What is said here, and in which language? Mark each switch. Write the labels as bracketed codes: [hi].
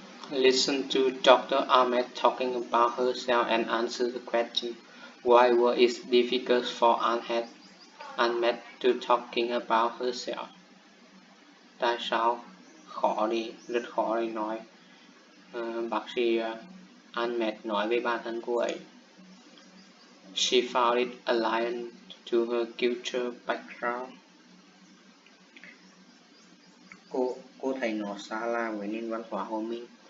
[en] Listen to Dr. Ahmed talking about herself and answer the question, why was it difficult for Ahmed to talking about herself? [vi] Tại sao khó đi, rất khó để nói. Bác sĩ Ahmed nói với bản thân cô ấy. [en] She found it alien to her culture background. [vi] Cô thấy nó xa lạ với nền văn hóa của mình.